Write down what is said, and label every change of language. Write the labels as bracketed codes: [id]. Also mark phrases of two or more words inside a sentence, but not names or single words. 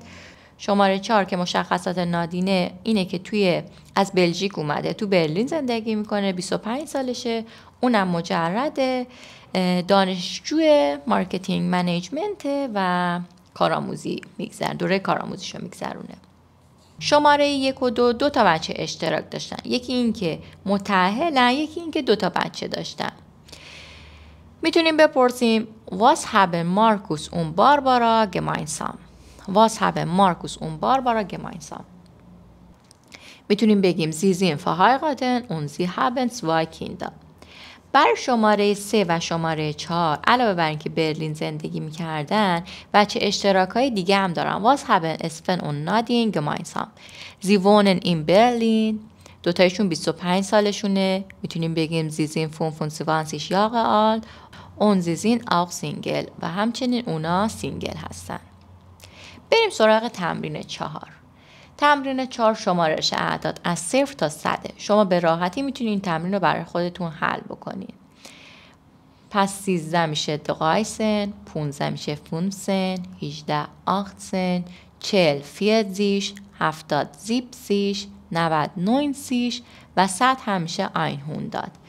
[fa] شماره 4 که مشخصات نادینه اینه که از بلژیک اومده، تو برلین زندگی میکنه، 25 سالشه، اونم مجرده، دانشجوی مارکتینگ منیجمنت و کارآموزی میگذرونه، دوره کارآموزیشو میگذرونه. شماره 1 و 2 بچه اشتراک داشتن. یکی این که متأهلن، یکی این که 2 بچه داشتن. میتونیم بپرسیم [de] Was haben Markus und Barbara gemeinsam? Was haben Markus und Barbara gemeinsam? [fa] میتونیم بگیم [de] Sie sind verheiratet und sie haben 2 Kinder. [fa] برای شماره 3 و شماره 4 علاوه بر اینکه برلین زندگی میکردن بچه اشتراک های دیگه هم دارن. [de] Was haben Espen und Nadine gemeinsam? Sie wohnen in Berlin. 2 25 سالشونه. [fa] میتونیم بگیم [de] Sie sind 25 Jahre alt und sie sind auch Single [fa] و همچنین اونا سینگل هستن. بریم سراغ تمرین 4. تمرین 4 شمارش اعداد از 0 تا 100. شما به راحتی میتونید این تمرین رو برای خودتون حل بکنید. پس 13 میشه 13، 15 میشه 15، 18 18، 40 40، 70 70، 90 90 و 100 هم میشه 100.